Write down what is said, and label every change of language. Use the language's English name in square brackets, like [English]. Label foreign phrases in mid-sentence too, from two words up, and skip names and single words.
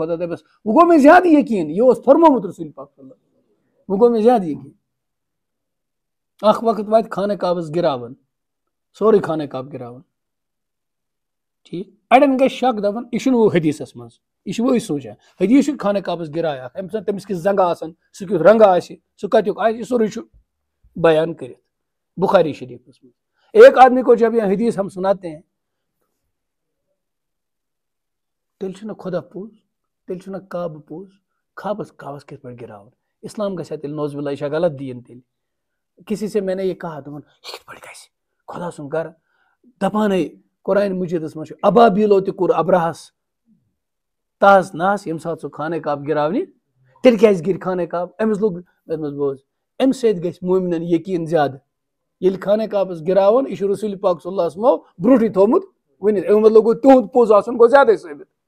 [Kashmiri] خۄدا دَپٮ۪س وۄنۍ گوٚو مےٚ زیادٕ یقیٖن یہِ اوس فرمومُت رسوٗل پاک [Arabic] صلی اللہ علیہ وسلم [Kashmiri] وۄنۍ گوٚو مےٚ زیادٕ یقیٖن اکھ وقت واتہِ خانہ کعبس گِراوان سورُے خانہ کعب گِراوان ٹھیٖک اَڑٮ۪ن گژھِ شک دَپان یہِ چھُنہٕ وۄنۍ حدیٖثس منٛز یہِ چھُ وۄنۍ سونٛچان حدیٖث چھُ خانہ کعبس گِراے اکھ اَمہِ سۭتۍ تٔمِس کِژھ زنٛگہٕ آسان سُہ کیُتھ رنٛگہٕ آسہِ سُہ کتیُک آسہِ یہِ سورُے چھُ بیان کٔرِتھ بخاری شریٖفس منٛز [Urdu] ایک آدمی کو جب یہ حدیث ہم سناتے ہیں [Kashmiri] تیٚلہِ چھُنہ خۄدا پوٚز تیٚلہِ چھُنہ کعبہٕ پوٚز کعبس کِتھ پٲٹھۍ گِراوُن اسلام گژھِ ہا تیٚلہِ [Arabic] نوز باللہ [Kashmiri] یہِ چھا غلط دیٖن تیٚلہِ [Urdu] کسی سے میں نے یہ کہا [Kashmiri] دوٚپُن یہِ کِتھ پٲٹھۍ گژھِ خۄدا سُنٛد گرٕ دپانے قرآنِ مجیٖدس منٛز چھُ ابابیٖلو تہِ کوٚر ابرہس تحس نحس ییٚمہِ ساتہٕ سُہ خانہ کعب گِراونہِ تیٚلہِ کیازِ گِرِ خانہ کعب أمِس لوٚگ بوز اَمہِ سۭتۍ گژھِ مومنن یقیٖن زیادٕ ییٚلہِ خانہ کعبس گِراوُن یہِ چھُ رسول پاک [Arabic] صلی اللہ علیہ [Kashmiri] وسلمو برونٛٹھٕے تھوٚومُت ؤنِتھ اَمیُک مطلب گوٚو تِہُنٛد پوٚز آسُن گوٚو زیادَے ثٲبِت